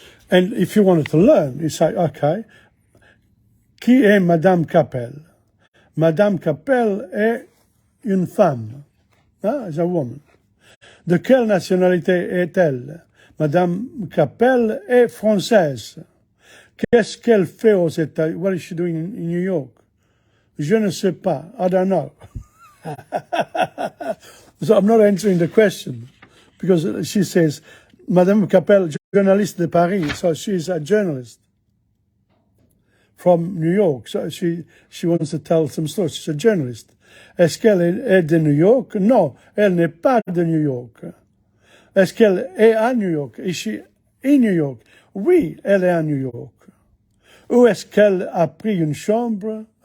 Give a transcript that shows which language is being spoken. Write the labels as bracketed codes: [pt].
[en] And if you wanted to learn, you say, okay, [fr] qui est Madame Capel? Madame Capel est une femme, [en] is a woman. [fr] De quelle nationalité est-elle? Madame Capel est française. Qu'est-ce qu'elle fait aux États-Unis? [en] What is she doing in New York? [fr] Je ne sais pas. [en] I don't know. So I'm not answering the question because she says, Madame Capel, [fr] journaliste de Paris. [en] So she's a journalist from New York. So she wants to tell some stories. She's a journalist. [fr] Est-ce qu'elle est de New York? Non, elle n'est pas de New York. Est-ce qu'elle est à New York? [en] Is she in New York? [fr] Oui, elle est à New York. Où est-ce qu'elle a pris une chambre?